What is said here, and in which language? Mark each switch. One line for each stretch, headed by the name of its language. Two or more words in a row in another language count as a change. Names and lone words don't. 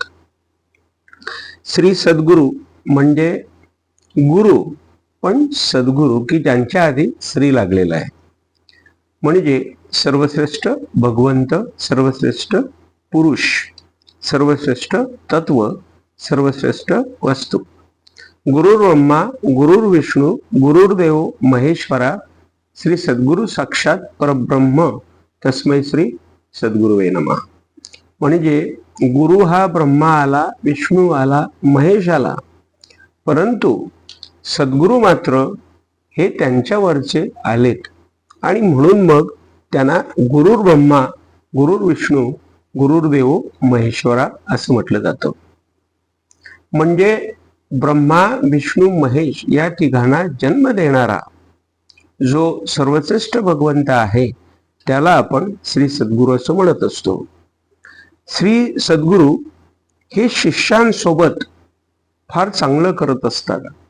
Marathi: श्री सद्गुरू म्हणजे गुरु, पण सद्गुरू की ज्यांच्या आधी श्री लागलेला आहे, म्हणजे सर्वश्रेष्ठ भगवंत, सर्वश्रेष्ठ पुरुष, सर्वश्रेष्ठ तत्व, सर्वश्रेष्ठ वस्तू।
Sanskrit: गुरुर् ब्रह्मा गुरुर्विष्णू गुरुर्देव महेश्वरा, श्री सद्गुरु साक्षात परब्रह्म, तस्मै श्री सद्गुरुवे नमः।
Marathi: म्हणजे गुरु हा ब्रह्मा आला, विष्णू आला, महेश आला, परंतु सद्गुरु मात्र हे त्यांच्यावरचे आलेत आणि म्हणून मग त्यांना
Sanskrit: गुरुर् ब्रह्मा गुरुर्विष्णू गुरुर्देव महेश्वरा
Marathi: असं म्हटलं जातं। म्हणजे ब्रह्मा विष्णू महेश या तिघांना जन्म देणारा जो सर्वश्रेष्ठ भगवंत आहे त्याला आपण श्री सद्गुरू असं म्हणत असतो। श्री सद्गुरू हे शिष्यांसोबत फार चांगलं करत असतात।